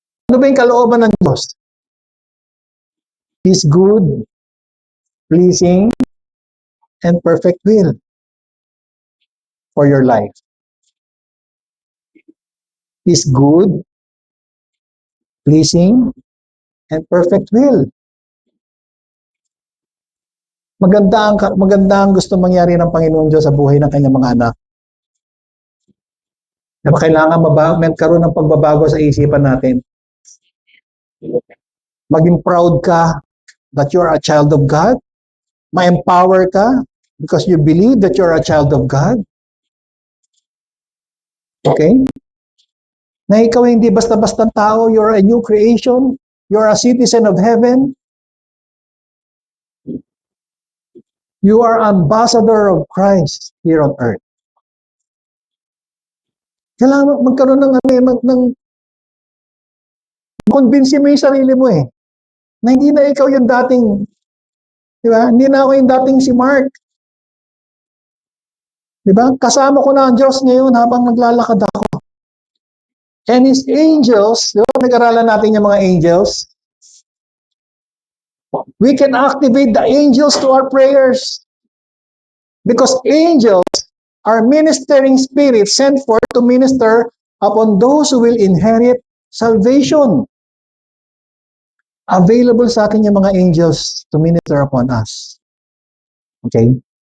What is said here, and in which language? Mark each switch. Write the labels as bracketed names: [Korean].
[Filipino] Ano ba yung kalooban ng Diyos? [English] His good, pleasing, and perfect will for your life. His good, pleasing, and perfect will. [Filipino] Maganda ang gusto mangyari ng Panginoong Diyos sa buhay ng kanyang mga anak. Na kailangan magkaroon ng pagbabago sa isipan natin. [English] Maging proud ka that you're a child of God. Ma-empower ka because you believe that you're a child of God. Okay? [Filipino] Na ikaw hindi basta-bastang tao, [English] you're a new creation, you're a citizen of heaven. You are ambassador of Christ here on earth. [Filipino] Kailangan magkaroon ng convince mo yung sarili mo na hindi na ikaw yung dating, di ba? Hindi na ako yung dating si Mark. Di ba? Kasama ko na ang Diyos ngayon habang naglalakad ako. And His angels, di ba? Nag-aralan natin yung mga angels. [English] We can activate the angels to our prayers. Because angels are ministering spirits sent forth to minister upon those who will inherit salvation. [Filipino] Available sa atin yung mga angels [English] to minister upon us. [Filipino] Okay?